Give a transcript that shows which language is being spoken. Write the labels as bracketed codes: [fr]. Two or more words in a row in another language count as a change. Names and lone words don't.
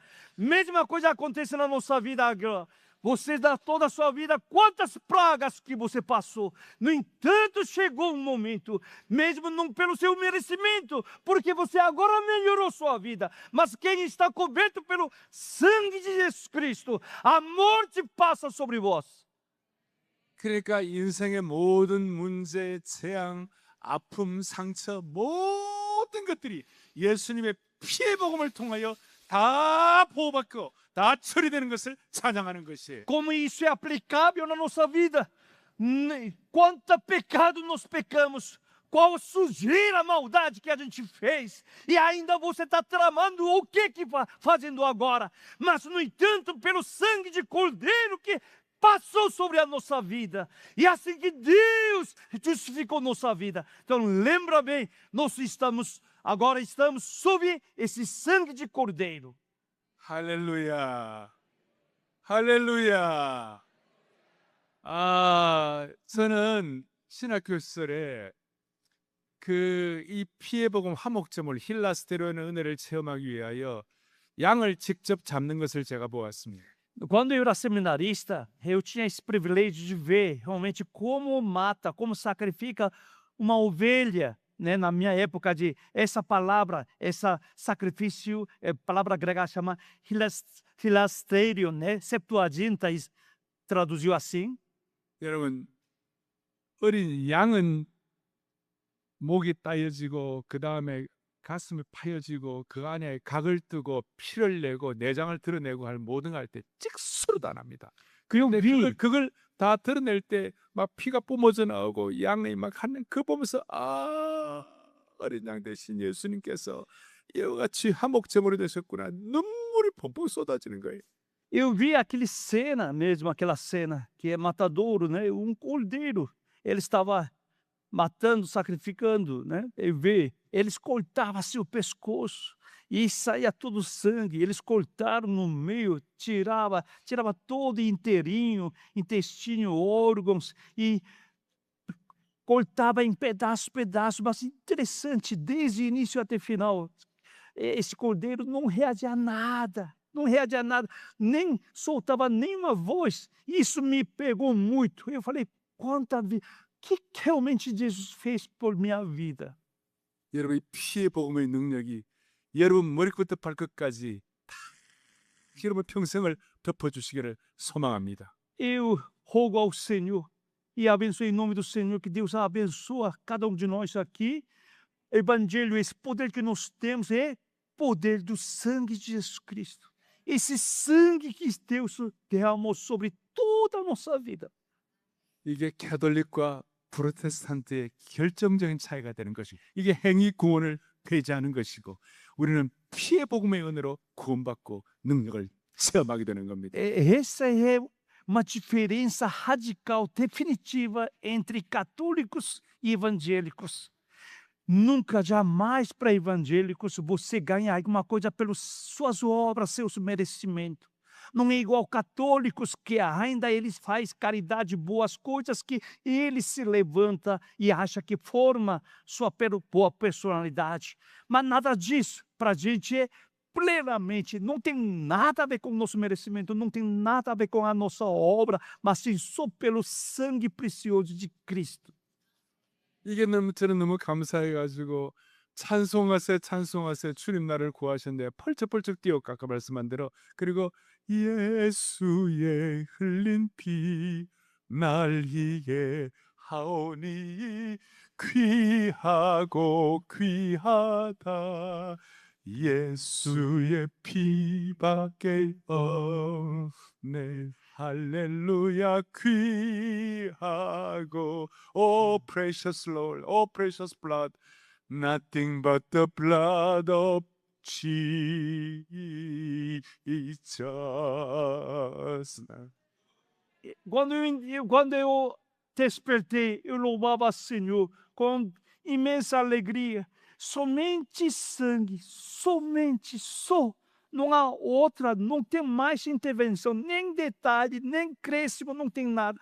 [pt] Mesma coisa acontece na nossa vida agora. Você dá toda a sua vida, quantas pragas que você passou. No entanto, chegou um momento, mesmo não pelo seu merecimento, porque você agora melhorou sua vida, mas quem está coberto pelo sangue de Jesus Cristo, a morte passa sobre vós. [ko] 그러니까 인생의 모든 문제, 재앙, 아픔, 상처 모든 것들이 예수님의 피의 복음을 통하여 다 보호받고 다 처리되는 것을 찬양하는 것이에요. [pt] Como isso é aplicável na nossa vida. Quanto pecado nós pecamos, qual sujeira, maldade que a gente fez, e ainda você está tramando o que fazendo agora. Mas, no entanto, pelo sangue de Cordeiro que passou sobre a nossa vida, e assim que Deus justificou nossa vida. Então, lembra bem, agora estamos sob esse sangue de Cordeiro. [ko] 할렐루야. 할렐루야. 저는 신학교 시절에 이 피해 복음 화목제물 힐라스테로의 은혜를 체험하기 위하여 양을 직접 잡는 것을 제가 보았습니다. [pt] Quando eu era seminarista, eu tinha esse privilégio de ver realmente como mata, como sacrifica uma ovelha, né? Na minha época essa palavra, esse sacrifício, palavra grega chama hilasterion, né? Septuaginta traduziu assim. [ko] 여러분, 어린 양은 목이 따여지고 그 다음에 가슴이 파여지고 그 안에 각을 뜨고 피를 내고 내장을 드러내고 할 모든 걸 할 때 찍소리도 안 합니다. 근데 그걸 다 드러낼 때 막 피가 뿜어져 나오고 양이 막 하는 그 보면서 어린 양 대신 예수님께서 이와 같이 화목제물이 되셨구나. 눈물이 펑펑 쏟아지는 거예요. [pt] Eu vi aquela cena que é matadouro, né? Cordeiro, ele estava matando, sacrificando, né? Eles cortavam seu pescoço e saía todo o sangue. Eles cortaram no meio, tirava todo inteirinho, intestino, órgãos e cortava em pedaços, mas interessante, desde o início até o final, esse cordeiro não reagia a nada. Não reagia a nada, nem soltava nenhuma voz. Isso me pegou muito. Eu falei, quanta vida, que realmente Jesus fez por minha vida. [ko] 여러분, 이 피의 복음의 능력이 여러분 머리부터 발끝까지 다 여러분 평생을 덮어주시기를 소망합니다. [pt] Eu rogo ao Senhor e abençoe em nome do Senhor, que Deus abençoe cada um de nós aqui. Evangelho, esse poder que nós temos é poder do sangue de Jesus Cristo. Esse sangue que Deus derramou sobre toda a nossa vida. [ko] 이게 가톨릭과 프로테스탄트의 결정적인 차이가 되는 것이 이게 행위 구원을 배제하는 것이고 우리는 피의 복음의 은혜로 구원받고 능력을 체험하게 되는 겁니다. [pt] Essa é uma diferença radical, definitiva entre católicos e evangélicos. Nunca, jamais para evangélicos você ganha alguma coisa pelas suas obras, seus merecimentos. Não é igual católicos que ainda eles fazem caridade, boas coisas, que ele se levanta e acha que forma sua boa personalidade. Mas nada disso para a gente é plenamente, não tem nada a ver com o nosso merecimento, não tem nada a ver com a nossa obra, mas sim só pelo sangue precioso de Cristo. [ko] 이게 저는 너무 감사해가지고 찬송하세 주님 나를 구하셨는데 펄쩍펄쩍 뛰어 아까 말씀한 대로 그리고 예수의 흘린 피 날 이게 하오니 귀하고 귀하다 예수의 피밖에 없네 할렐루야 귀하고 [en] Oh precious Lord, oh precious blood Nothing but the blood of Jesus 잊혔으나. [pt] Quando eu despertei, eu louvava o Senhor com imensa alegria. Somente sangue, somente só. Não há outra, não tem mais intervenção, nem detalhe, nem crescimento, não tem nada.